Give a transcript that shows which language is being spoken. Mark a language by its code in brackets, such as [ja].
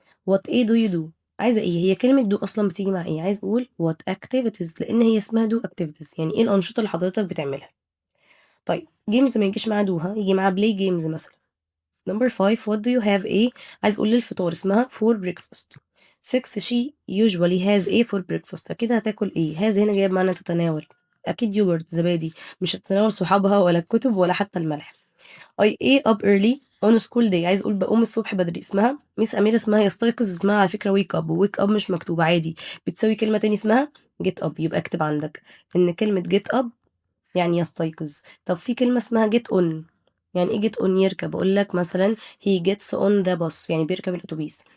[ar] what ايه do you do؟ عايزه ايه؟ هي كلمه do اصلا بتيجي مع ايه؟ عايز اقول [en] what activities، [ar] لان هي اسمها [en] do activities، [ar] يعني ايه الانشطه اللي حضرتك بتعملها. طيب جيمز ما يجيش معاها do، ها يجي معاها play games مثلا. نمبر 5 [en] what do you have [ar] ايه؟ عايز اقول للفطار اسمها [en] for breakfast. 6 she usually has a for breakfast. [ar] أكيد هتاكل ايه. has هنا جايب معنى تتناول، أكيد يوجورت زبادي، مش هتتناول صحابها ولا الكتب ولا حتى الملح. [en] I a up early on school day. [ar] عايز اقول بقوم الصبح بدري. اسمها ميس أميرة، اسمها يستيقظ، اسمها على فكرة wake up، و wake up مش مكتوبة عادي، بتساوي كلمة تاني اسمها get up. يبقى اكتب عندك ان كلمة get up يعني يستيقظ. طب في كلمة اسمها get on. يعني ايه get on؟ يركب. اقول لك مثلا [en] he gets on the bus، [ar] يعني بيركب الاتوبيس.